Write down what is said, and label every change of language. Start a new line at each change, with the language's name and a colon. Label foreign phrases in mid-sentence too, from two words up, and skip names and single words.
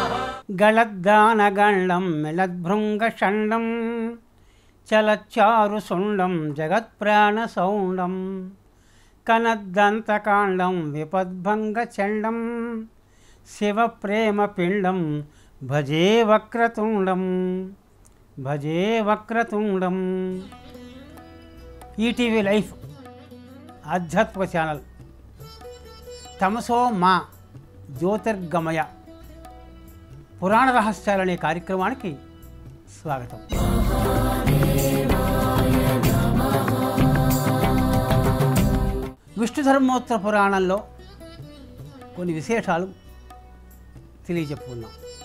Sanskrit: गलद्गानगण्डं मिलद्भृङ्गषण्डं चलच्चारुशुण्डं जगत्प्राणसौण्डं कनद्दन्तकाण्डं विपद्भङ्गचण्डं शिवप्रेमपिण्डं भजे वक्रतुण्डं भजे वक्रतुण्डं।
Telugu: ఈటీవీ లైఫ్ ఆధ్యాత్మిక ఛానల్ తమసో మా జ్యోతిర్గమయ పురాణ రహస్యాలనే కార్యక్రమానికి స్వాగతం. విష్ణు ధర్మోత్తర పురాణంలో కొన్ని విశేషాలు తెలియజెప్పుకున్నాం.